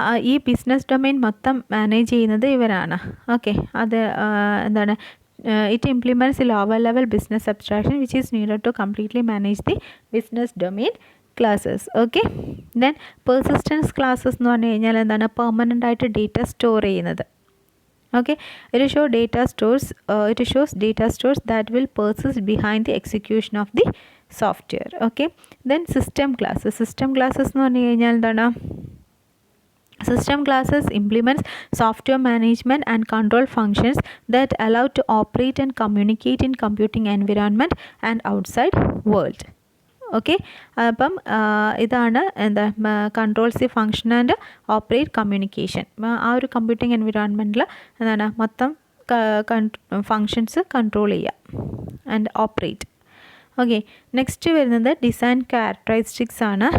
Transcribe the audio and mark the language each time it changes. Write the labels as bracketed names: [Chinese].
[Malayalam] ഈ business domain മൊത്തം manage ചെയ്യുന്നത് ഇവരാണ്. ഓക്കെ, അത് എന്താണ്? [English] It implements lower level business abstraction which is needed to completely manage the business domain classes. [Malayalam] Okay, then persistence classes എന്ന് പറഞ്ഞു കഴിഞ്ഞാൽ എന്താണ്? പെർമനൻ്റ് ആയിട്ട് ഡേറ്റ സ്റ്റോർ ചെയ്യുന്നത്. [English] Okay, it shows data stores that will persist behind the execution of the software. [Malayalam] Okay, then system classes എന്ന് പറഞ്ഞു കഴിഞ്ഞാൽ എന്താണ്? [English] System classes implements software management and control functions that allow to operate and communicate in computing environment and outside world. Okay, [Malayalam] അപ്പം ഇതാണ് എന്താ [English] Controls the function and operate communication. [Malayalam] ആ ഒരു computing എൻവിറോൺമെൻറ്റിൽ എന്താണ് മൊത്തം ഫങ്ഷൻസ് കൺട്രോൾ ചെയ്യുക ആൻഡ് ഓപ്പറേറ്റ്. ഓക്കെ, നെക്സ്റ്റ് വരുന്നത് design characteristics ആണ്.